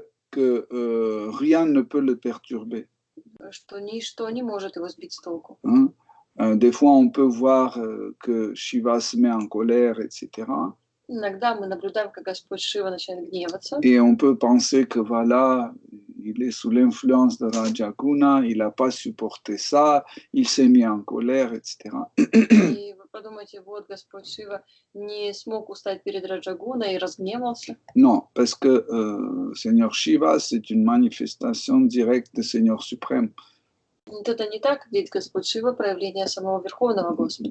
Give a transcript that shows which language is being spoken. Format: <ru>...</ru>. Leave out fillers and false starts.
<fr>que rien ne peut le perturber.</fr> <ru>что ничто не может его сбить с толку.</ru> <fr>Des fois, on peut voir que Shiva se met en colère, etc.</fr> <ru>Иногда мы наблюдаем, как Господь Шива начинает гневаться.</ru> <fr>Et on peut penser que voilà, il est sous l'influence de Rajaguna, il n'a pas supporté ça, il s'est mis en colère, etc.</fr> <ru>И вы подумайте, вот Господь Шива не смог устоять перед Раджагуной и разгневался.</ru> <fr>Non, parce que Seigneur Shiva, c'est une manifestation directe du Seigneur suprême.</fr> <ru>Вот это не так, ведь Господь Шива проявление самого Верховного Господа.</ru>